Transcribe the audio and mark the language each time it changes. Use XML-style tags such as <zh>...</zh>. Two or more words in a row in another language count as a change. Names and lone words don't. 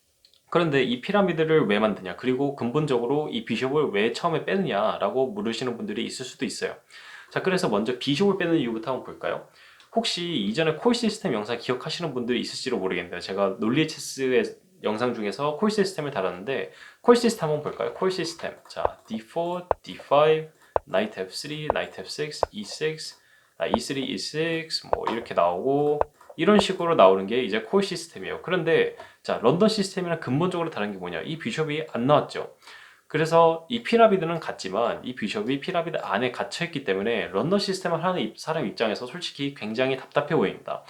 <ko>그런데 이 피라미드를 왜 만드냐? 그리고 근본적으로 이 비숍을 왜 처음에 빼느냐라고 물으시는 분들이 있을 수도 있어요. 자, 그래서 먼저 비숍을 빼는 이유부터 한번 볼까요? 혹시 이전에 콜 시스템 영상 기억하시는 분들이 있을지도 모르겠는데 제가 논리 체스의 영상 중에서 콜 시스템을 다뤘는데 콜 시스템 한번 볼까요? 콜 시스템. 자, D4, D5, Knight F3, Knight F6, E6, E3, E6 뭐 이렇게 나오고 이런 식으로 나오는 게 이제 콜 시스템이에요. 그런데 자, 런던 시스템이랑 근본적으로 다른 게 뭐냐? 이 비숍이 안 나왔죠. 그래서 이 피라미드는 같지만 이 비숍이 피라미드 안에 갇혀있기 때문에 런던 시스템을 하는 사람 입장에서 솔직히 굉장히 답답해 보입니다.</ko>